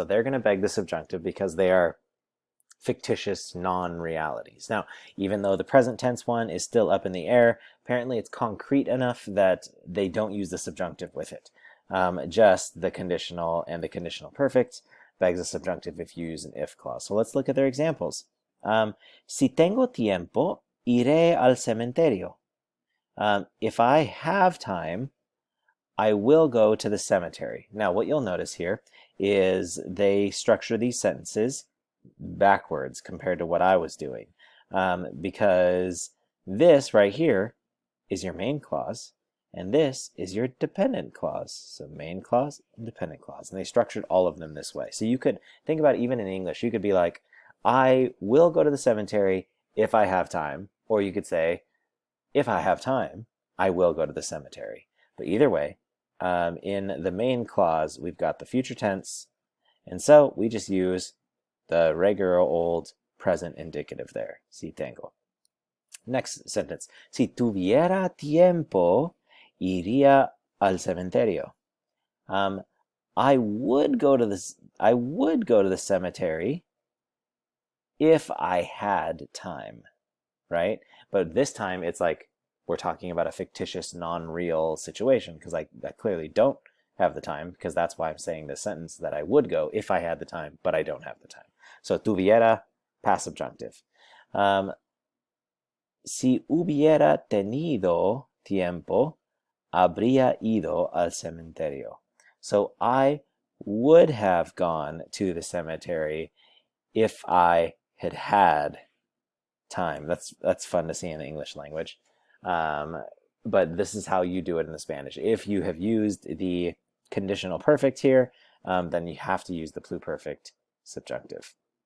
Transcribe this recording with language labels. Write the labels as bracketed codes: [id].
[en] So they're going to beg the subjunctive because they are fictitious non-realities. Now, even though the present tense one is still up in the air, apparently it's concrete enough that they don't use the subjunctive with it. Just the conditional and the conditional perfect begs a subjunctive if you use an if clause. So let's look at their examples. [es] Si tengo tiempo, iré al cementerio. [en] If I have time, I will go to the cemetery. Now, what you'll notice here is they structure these sentences backwards compared to what I was doing. Because this right here is your main clause, and this is your dependent clause. So main clause and dependent clause. And they structured all of them this way. So you could think about it even in English. You could be like, I will go to the cemetery if I have time. Or you could say, if I have time, I will go to the cemetery. But either way, in the main clause, we've got the future tense. And so we just use the regular old present indicative there. [es] Si tengo. [en] Next sentence. [es] Si tuviera tiempo, iría al cementerio. [en] I would go to the cemetery if I had time, right? But this time it's like we're talking about a fictitious, non-real situation because I clearly don't have the time, because that's why I'm saying this sentence that I would go if I had the time, but I don't have the time. So tuviera, past subjunctive. [es] Si hubiera tenido tiempo, habría ido al cementerio. [en] So I would have gone to the cemetery if I had had time. That's fun to see in the English language. But this is how you do it in the Spanish. If you have used the conditional perfect here, then you have to use the pluperfect subjunctive.